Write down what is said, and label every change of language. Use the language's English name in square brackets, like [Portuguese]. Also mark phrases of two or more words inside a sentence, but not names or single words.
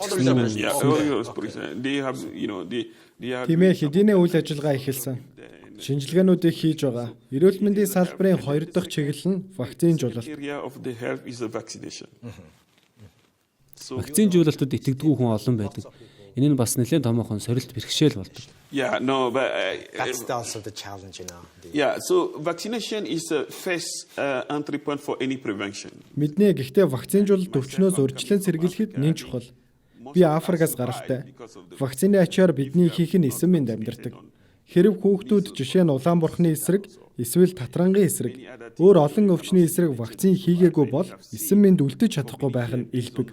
[Mongolian] тиймээ хэдийнэ үйл ажиллагаа эхэлсэн. Шинжилгээнүүдийг хийж байгаа. Эрүүл мэндийн салбарын 2 дахь чиглэл нь вакцинжуулалт. Вакцинжуулалтад итгэдэггүй хүн олон байдаг. Энэ нь бас нэлээд томоохон сорилт бэрхшээл болдог. [English] Yeah, no, but that's also the challenge, you know. Yeah, so vaccination is the first entry point for any prevention. [Mongolian] Мэднэ гэхдээ вакцинжуулалт өвчнөөс урьдчилан сэргийлэхэд нэн чухал. Би Африкаас гаралтай. Вакцины ачаар бидний ихэнх нь эсэм мэнд амьдардаг. Хэрэг хүүхдүүд жишээ нь улаан бурхны эсрэг, эсвэл татрангийн эсрэг, өөр олон өвчний эсрэг вакцин хийгээгүй бол эсэм мэнд үлдэж чадахгүй байх нь элбэг.